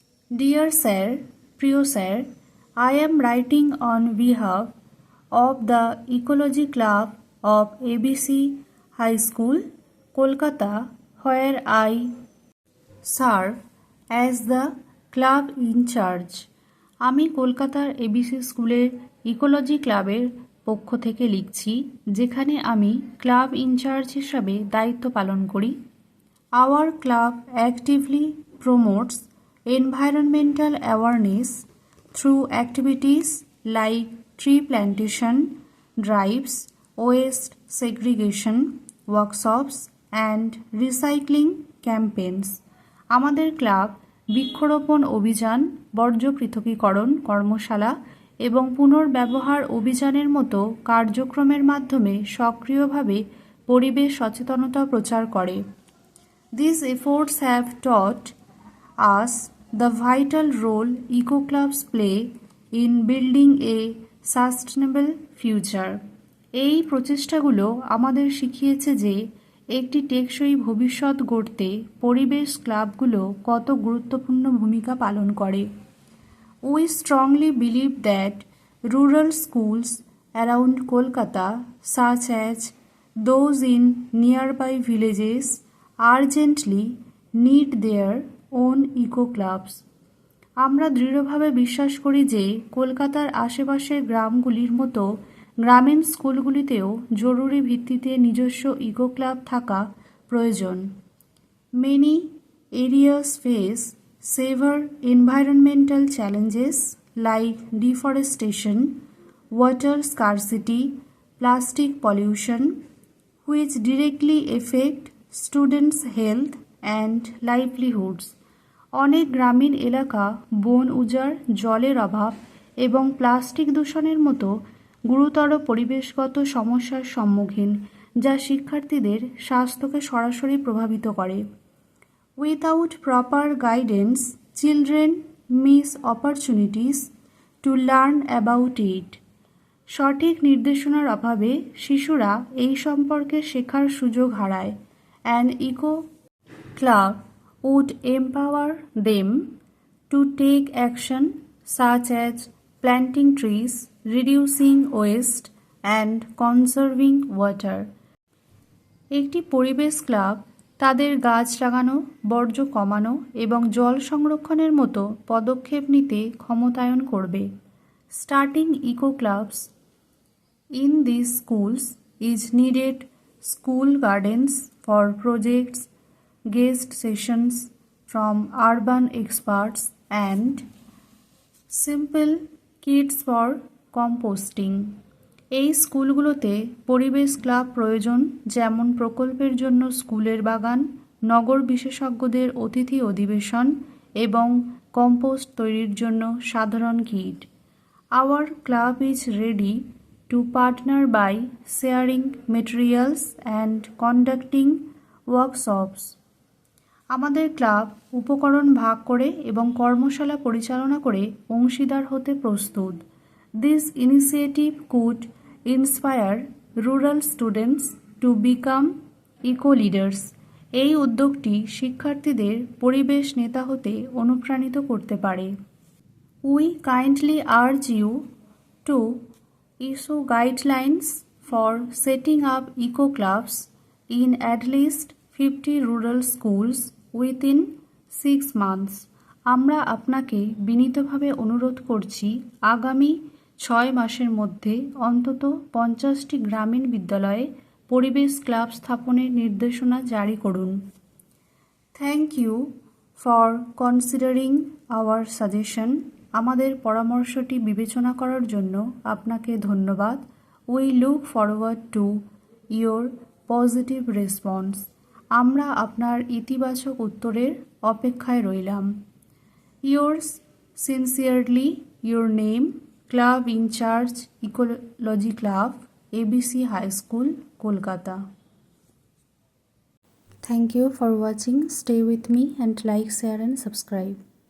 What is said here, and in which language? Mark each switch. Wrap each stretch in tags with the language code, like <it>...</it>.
<en>Dear Sir,</en> <bn>প্রিয় sir,</bn> <en>I am writing on behalf of the Ecology Club of ABC High School, Kolkata, where I serve as the club in charge.</en> <bn>আমি কলকাতার ABC স্কুলের ecology ক্লাবের পক্ষ থেকে লিখছি, যেখানে আমি ক্লাব ইনচার্জ হিসাবে দায়িত্ব পালন করি।</bn> <en>Our club actively promotes environmental awareness through activities like tree plantation drives, waste segregation workshops and recycling campaigns.</en> <bn>আমাদের ক্লাব বৃক্ষরোপণ অভিযান, বর্জ্য পৃথকীকরণ কর্মশালা এবং পুনর্ব্যবহার অভিযানের মতো কার্যক্রমের মাধ্যমে সক্রিয়ভাবে পরিবেশ সচেতনতা প্রচার করে।</bn> <en>These efforts have taught us the vital role eco clubs play in building a sustainable future.</en> <bn>এই প্রচেষ্টাগুলো আমাদের শিখিয়েছে যে একটি টেকসই ভবিষ্যৎ গড়তে পরিবেশ ক্লাবগুলো কত গুরুত্বপূর্ণ ভূমিকা পালন করে।</bn> <en>We strongly believe that rural schools around Kolkata, such as those in nearby villages, urgently need their own eco clubs.</en> <bn>আমরা দৃঢ়ভাবে বিশ্বাস করি যে কলকাতার আশেপাশের গ্রামগুলির মতো গ্রামীণ স্কুলগুলিতেও জরুরি ভিত্তিতে নিজস্ব ইকো ক্লাব থাকা প্রয়োজন।</bn> <en>Many areas face severe environmental challenges like deforestation, water scarcity, plastic pollution, which directly affect students' health and livelihoods.</en> <bn>অনেক গ্রামীণ এলাকা বন উজাড়, জলের অভাব এবং প্লাস্টিক দূষণের মতো গুরুতর পরিবেশগত সমস্যার সম্মুখীন, যা শিক্ষার্থীদের স্বাস্থ্যকে সরাসরি প্রভাবিত করে।</bn> <en>Without proper guidance, children miss opportunities to learn about it.</en> <bn>সঠিক নির্দেশনার অভাবে শিশুরা এই সম্পর্কে শেখার সুযোগ হারায়।</bn> <en>An eco club would empower them to take action such as planting trees, reducing waste, and conserving water.</en> <bn>একটি পরিবেশ ক্লাব তাদের গাছ লাগানো, বর্জ্য কমানো এবং জল সংরক্ষণের মতো পদক্ষেপ নিতে ক্ষমতায়ন করবে।</bn> <en>Starting eco clubs in these schools is needed. School gardens for projects, guest sessions from urban experts, and simple kits for composting.</en> <bn>এই স্কুলগুলোতে পরিবেশ ক্লাব প্রয়োজন, যেমন প্রকল্পের জন্য স্কুলের বাগান, নগর বিশেষজ্ঞদের অতিথি অধিবেশন এবং কম্পোস্ট তৈরির জন্য সাধারণ kit.</bn> <en>Our club is ready to partner by sharing materials and conducting workshops.</en> <bn>আমাদের ক্লাব উপকরণ ভাগ করে এবং কর্মশালা পরিচালনা করে অংশীদার হতে প্রস্তুত।</bn> <en>This initiative could inspire rural students to become eco-leaders.</en> <bn>এই উদ্যোগটি শিক্ষার্থীদের পরিবেশ নেতা হতে অনুপ্রাণিত করতে পারে।</bn> <en>We kindly urge you to issue guidelines for setting up eco-clubs in at least 50 rural schools within 6 months.</en> <bn>আমরা আপনাকে বিনীতভাবে অনুরোধ করছি আগামী 6 মাসের মধ্যে অন্তত 50টি গ্রামীণ বিদ্যালয়ে পরিবেশ ক্লাব স্থাপনের নির্দেশনা জারি করুন।</bn> <en>Thank you for considering our suggestion.</en> <bn>আমাদের পরামর্শটি বিবেচনা করার জন্য আপনাকে ধন্যবাদ।</bn> <en>We look forward to your positive response.</en> <bn>আমরা আপনার ইতিবাচক উত্তরের অপেক্ষায় রইলাম।</bn> <en>Yours sincerely, your name, Club in Charge, Ecology Club, ABC High School, Kolkata. Thank you for watching. Stay with me and like, share and subscribe.</en>